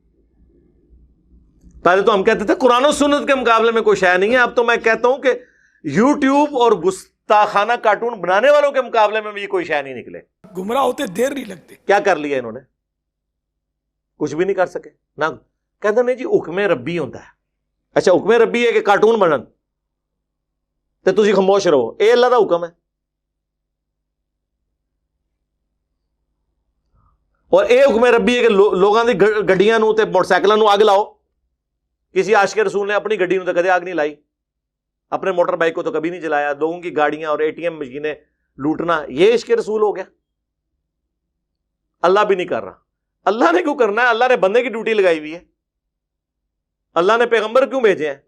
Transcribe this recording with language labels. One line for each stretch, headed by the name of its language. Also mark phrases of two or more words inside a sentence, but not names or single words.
Urdu: پہلے تو ہم کہتے تھے قرآن و سنت کے مقابلے میں کوئی شے نہیں ہے، اب تو میں کہتا ہوں کہ یوٹیوب اور گستاخانہ کارٹون بنانے والوں کے مقابلے میں بھی کوئی شے نہیں نکلے. گمراہ ہوتے دیر نہیں لگتی. کیا کر لیا انہوں نے؟ کچھ بھی نہیں کر سکے نہ. کہتے نہیں جی حکم ربی ہوتا ہے.
Punjabi: اچھا حکم ربی ہے کہ کارٹون بنن تے تسی خاموش رہو، اے اللہ دا حکم ہے. اور اے حکم ربی ہے کہ لوگاں دی گڈیاں نو تے موٹر سائیکلاں نو اگ لاؤ. کسی عاشق رسول نے اپنی گڈی نو تو کدے آگ نہیں لائی،
Urdu: اپنے موٹر بائک کو تو کبھی نہیں جلایا. لوگوں کی گاڑیاں اور ATM مشینیں لوٹنا یہ عشق رسول ہو گیا. اللہ بھی نہیں کر رہا. اللہ نے کیوں کرنا ہے؟ اللہ نے بندے کی ڈیوٹی لگائی ہوئی ہے. اللہ نے پیغمبر کیوں بھیجے ہیں؟